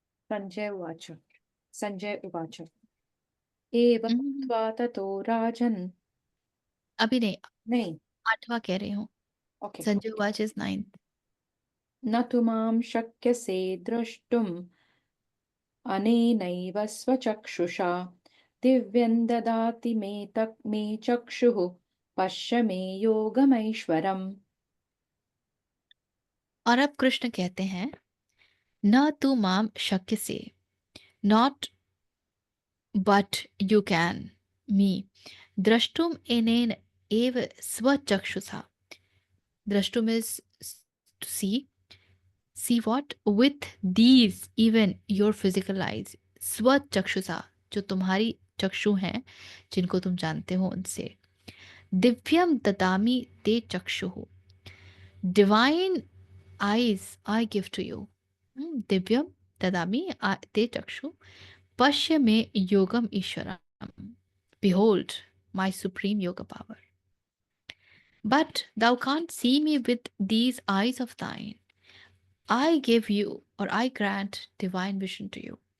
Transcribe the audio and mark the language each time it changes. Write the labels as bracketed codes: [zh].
[sa] सञ्जय उवाच सञ्जय उवाच एवमुक्त्वा ततो राजन् [hi] अभी नहीं, नहीं 8वां कह रही हूँ। [en] Okay Sanjay watch is 9th। [sa] न तु मां शक्यसे द्रष्टुम् अनेनैव स्वचक्षुषा दिव्यं ददाति मे चक्षुः पश्य मे योगमैश्वरम्। [hi] और अब कृष्ण कहते हैं, [sa] न तू माम शक्य से, [en] not but you can me [sa] द्रष्टुम एनेन एव स्वचक्षुषा। [en] द्रष्टुम is to see what with these even your physical eyes. [hi] स्वचक्षुषा, जो तुम्हारी चक्षु हैं, जिनको तुम जानते हो उनसे। [sa] दिव्यम ददामी ते चक्षु, [en] Divine eyes I give to you। [sa] दिव्यम ददामि ते चक्षु पश्य मे योगम ईश्वरम। [en] Behold my supreme yoga power। But thou can't see me with these eyes of thine। I give you, or I grant divine vision to you।